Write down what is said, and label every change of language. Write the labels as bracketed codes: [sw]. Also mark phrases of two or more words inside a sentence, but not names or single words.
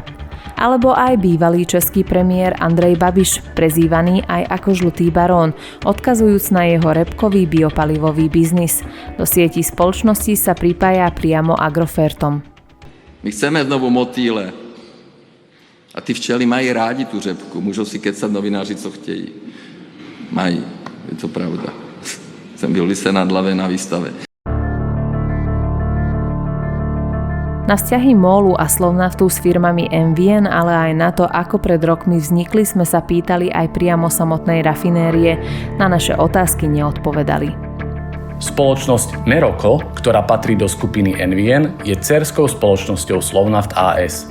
[sk] Alebo aj bývalý český premiér Andrej Babiš, prezývaný aj ako žlutý barón, odkazujúc na jeho repkový biopalivový biznis. Do sieti spoločnosti sa pripája priamo Agrofertom. My chceme znovu motýle. [cs] A ty včely mají rádi tu řepku. Můžou si kecat novináři, co chtějí. Mají, je to pravda. Jsem byl lise nad hlavou na výstave. [sk] Na vzťahy MOLu a Slovnaftu s firmami Envien, ale aj na to, ako pred rokmi vznikli, sme sa pýtali aj priamo samotnej rafinérie. Na naše otázky neodpovedali. Spoločnosť Meroko, ktorá patrí do skupiny Envien, je dcérskou spoločnosťou Slovnaft AS.